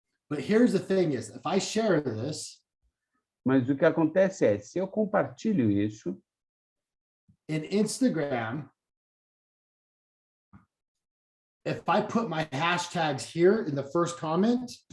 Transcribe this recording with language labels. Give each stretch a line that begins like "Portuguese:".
English: But here's the thing is, if I share this,
Portuguese: mas o que acontece é, se eu compartilho isso,
English: in Instagram, if I put my hashtags here in the first comment,